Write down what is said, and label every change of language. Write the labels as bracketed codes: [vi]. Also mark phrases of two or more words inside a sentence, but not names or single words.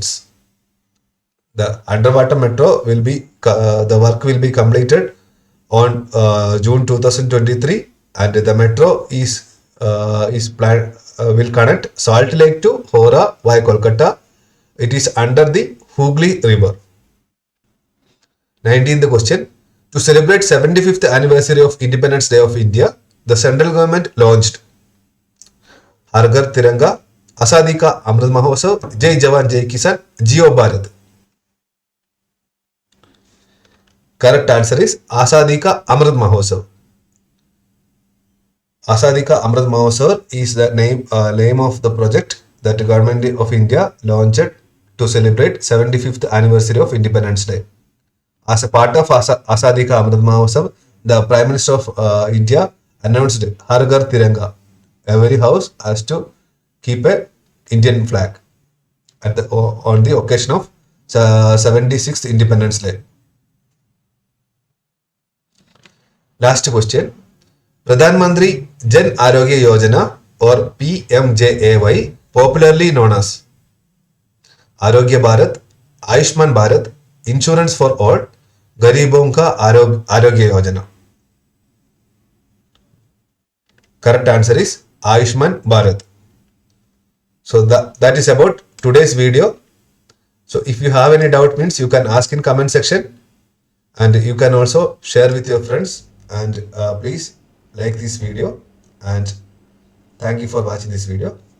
[en] The underwater metro will be the work will be completed on June 2023, and the metro is planned will connect Salt Lake to Howrah via Kolkata. It is under the Hooghly River. 19th question. To celebrate 75th anniversary of Independence Day of India, the central government launched Har Ghar Tiranga, Azadi Ka Amrit Mahotsav, Jai Jawan Jai Kisan, Jio Bharat. Correct answer is Azadi Ka Amrit Mahotsav. Azadi Ka Amrit Mahotsav is the name of the project that the Government of India launched to celebrate 75th anniversary of Independence Day. As a part of Azadi Ka Amrit Mahotsav, the Prime Minister of India announced Har Ghar Tiranga. Every house has to keep a Indian flag on the occasion of 76th Independence Day. Last question. Pradhan Mantri Jan Arogya Yojana or PMJAY, popularly known as Arogya Bharat, Ayushman Bharat, Insurance for All, Garibon Ka Arogya Yojana. Correct answer is Ayushman Bharat. So that is about today's video. So if you have any doubt, means you can ask in comment section, and you can also share with your friends, and please like this video, and thank you for watching this video.